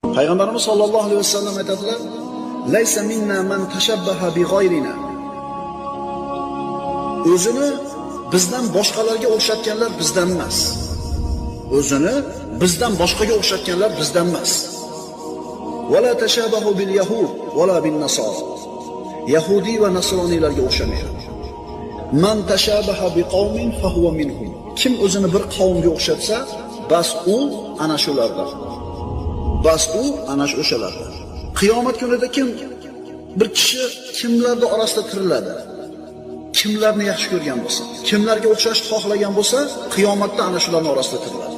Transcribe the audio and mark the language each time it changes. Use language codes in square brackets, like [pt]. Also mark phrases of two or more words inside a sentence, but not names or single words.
[uz] Payg'ambarimiz [ar] صلى الله عليه وسلم [uz] aytadilar: [ar] "ليس منا من تشبه بغيرنا." [uz] O'zini bizdan boshqalarga o'xshatganlar bizdan emas. O'zini bizdan boshqaga o'xshatganlar bizdan emas. [ar] ولا تشبهوا باليهود ولا بالنصارى. [uz] Yahudi va nasroniylarga o'xshamaydi. [ar] من تشبه بقوم فهو منهم. [uz] Kim o'zini bir qavmga o'xshatsa, bas u ana shulardan. Bas u ana o'shalardan. Qiyomat kunida bir kishi kimlarning orasida tiriladi? Kimlarni yaxshi ko'rgan bo'lsa, kimlarga o'xshashni xohlagan bo'lsa, qiyomatda ana shularning orasida tiriladi.